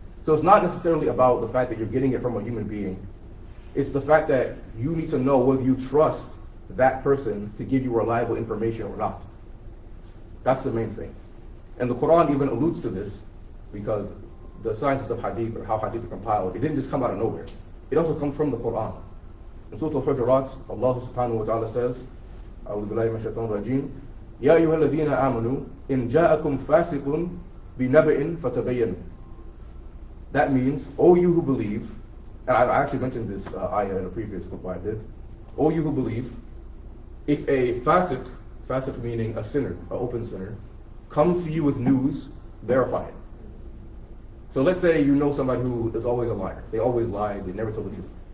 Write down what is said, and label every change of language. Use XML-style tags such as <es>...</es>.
<en>So it's not necessarily about the fact that you're getting it from a human being. It's the fact that you need to know whether you trust that person to give you reliable information or not. That's the main thing. And the Quran even alludes to this, because the sciences of hadith, or how hadith are compiled, it didn't just come out of nowhere. It also comes from the Quran. In Surah Al-Hujurat, Allah subhanahu wa ta'ala says,</en> <ar>أعوذ بالله من الشيطان الرجيم يا أيها الذين آمنوا إن جاءكم فاسق بنبأ فتبينوا.</ar> <en>That means, O you who believe, and I actually mentioned this ayah in a previous book I did, O you who believe, if a fasiq meaning a sinner, an open sinner, comes to you with news, verify it. So let's say you know somebody who is always a liar. They always lie, they never tell the truth.</en>